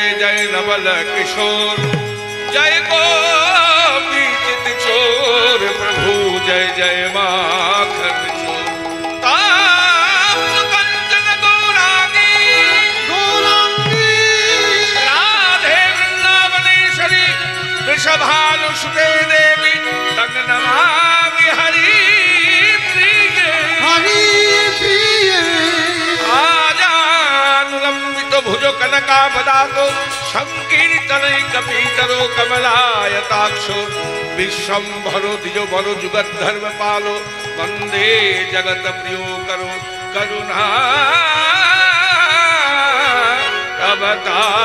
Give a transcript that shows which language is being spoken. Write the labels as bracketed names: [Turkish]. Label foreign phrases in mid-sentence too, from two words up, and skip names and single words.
[Hindi] जय नवल किशोर जय गोपी चित चोर प्रभु जय जय माखन चोर [Sanskrit] ताप कंचन गौरांगी राधे वृंदावनेश्वरी वृषभानुसुते देवी तंग नमामि हरि प्रिय आजानुलंबित भुजो कनकावदातो संकीर्तनैकपीतरो कमलायताक्षो विश्वम्भरो द्विजो जुगद्धर्म पालो वंदे जगत प्रियो करो करुणा अवतार।